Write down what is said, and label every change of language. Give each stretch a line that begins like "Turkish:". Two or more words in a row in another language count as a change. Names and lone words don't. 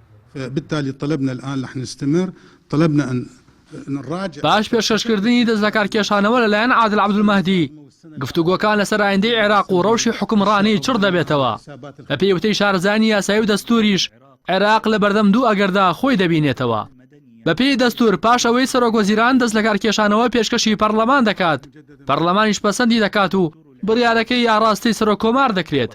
Arabic: فبالتالي طلبنا الآن رح نستمر، طلبنا أن نراجع
Central Kurdish: باش پێشکەشکردنی دەست لە کارکێشانەوە لەلایەن عادل عەبدولمەهدی گفتوگۆکان لەسەر ئایندەی عێراق و ڕەوشی حکومڕانی چڕ دەبێتەوە. بە پێی شارەزانی یاسایی و دەستوریش عێراق لە بەردەم دوو ئەگەردا خۆی دەبینێتەوە. بە پێی دەستور پاش ئەوەی سەرۆکوەزیران دەست لە کارکێشانەوە پێشکەشی پەرلەمان دەکات، پەرلەمانیش پەسەندی دەکات و بڕیارەکەی یاڕاستی سەرۆکۆمار دەکرێت.